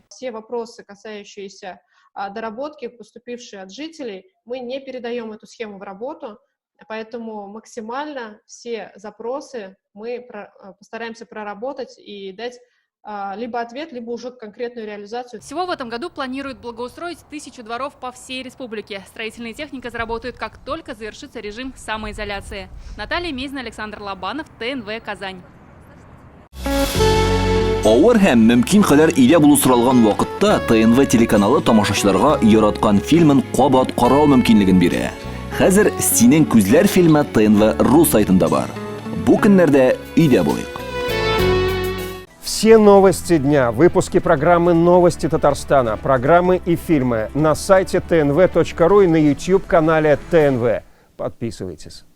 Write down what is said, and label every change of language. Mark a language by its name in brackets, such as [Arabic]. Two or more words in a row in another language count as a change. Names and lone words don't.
[Russian] Все вопросы, касающиеся доработки, поступившие от жителей, мы не передаем эту схему в работу, поэтому максимально все запросы мы постараемся проработать и дать либо ответ, либо уже конкретную реализацию. Всего в этом году планируют благоустроить 1000 дворов по всей республике. Строительная техника заработает, как только завершится режим самоизоляции. Наталья Мезина, Александр Лобанов, ТНВ Казань. [Tatar] Авыр һәм мөмкин кадәр илә булу соралган вакытта ТНВ телеканалы тамашачыларга яраткан фильмын кабат карау мөмкинлеген бирә. Хәзер «Синең күзләр» фильмы ТНВ.ру сайтында бар. Бу көннәрдә өйдә булыйк. [Russian] Все новости дня, выпуски программы «Новости Татарстана», программы и фильмы на сайте tnv.ru и на YouTube-канале ТНВ. Подписывайтесь.